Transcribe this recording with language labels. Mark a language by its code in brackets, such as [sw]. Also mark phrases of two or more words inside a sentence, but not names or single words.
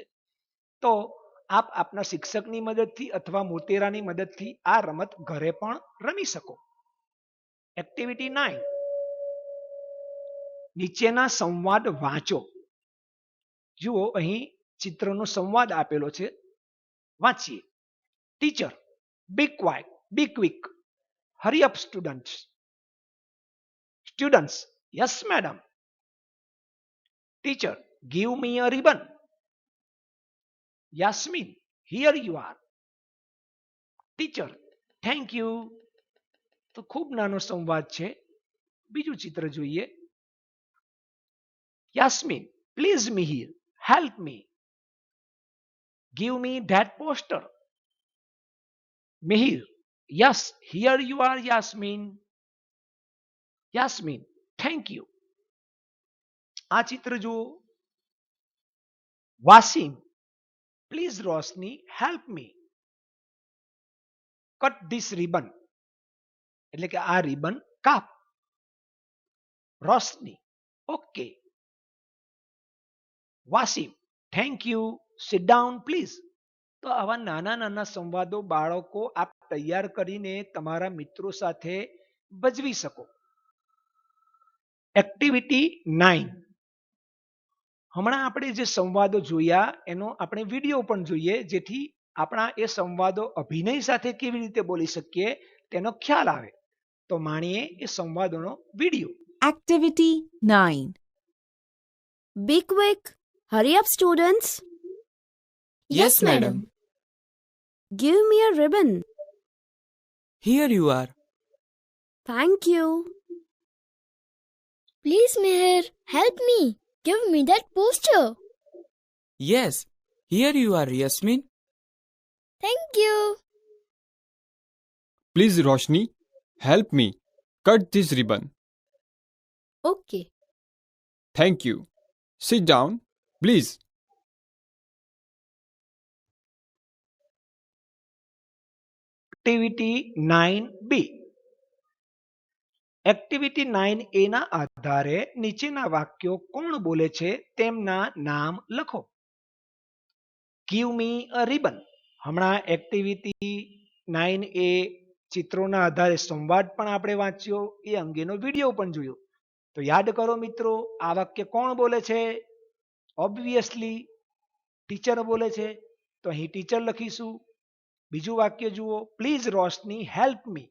[gu] તો આપ આપના શિક્ષકની મદદથી અથવા મોટેરાની મદદથી આ રમત ઘરે પણ રમી શકો. એક્ટિવિટી 9 નીચેના સંવાદ વાંચો. જુઓ અહીં ચિત્રનો સંવાદ આપેલો છે, વાંચીએ. [en] Teacher, be quiet, be quick, hurry up students. Students, yes madam. Teacher, give me a ribbon. Yasmin, here you are. Teacher, thank you. [gu] તો ખૂબ નાનો સંવાદ છે. બીજું ચિત્ર જોઈએ. [en] Yasmin, please me here. Help me. Give me that poster. Mihir, yes, here you are, Yasmin. Yasmin, thank you. [gu] આ ચિત્ર જુઓ. [en] Wasim, please Rosni, help me. Cut this ribbon. [gu] એટલે કે આ રિબન કાપ. [en] Roshni, okay. Wasim, thank you. Sit down please. [gu] તો આવા નાના નાના સંવાદો બાળકો આપ તૈયાર કરીને તમારા મિત્રો સાથે ભજવી શકો. એક્ટિવિટી 9 હમણાં આપણે જે સંવાદો જોયા એનો આપણે વિડીયો પણ જોઈએ જેથી આપણા એ સંવાદો અભિનય સાથે કેવી રીતે બોલી શકીએ તેનો ખ્યાલ આવે. તો માણીએ એ સંવાદોનો વિડીયો. [en] Activity 9. Be quick. Hurry up, students. Yes, madam. Give me a ribbon. Here you are. Thank you. Please, Meher, help me. Give me that poster. Yes, here you are, Yasmin. Thank you. Please, Roshni, help me. Cut this ribbon. Okay. Thank you. Sit down, please. [gu] એક્ટિવિટી 9B. એક્ટિવિટી 9A ના આધારે નીચેના વાક્યો કોણ બોલે છે તેમના નામ લખો. [en] Give me a ribbon. [gu] હમણાં એક્ટિવિટી 9A ચિત્રોના આધારે સંવાદ પણ આપણે વાંચ્યો, એ અંગેનો વિડીયો પણ જોયો. તો યાદ કરો મિત્રો, આ વાક્ય કોણ બોલે છે? ઓબ્વિયસલી ટીચર બોલે છે. તો અહીં ટીચર લખીશું. બીજું વાક્ય જુઓ, [en] please Roshni help me.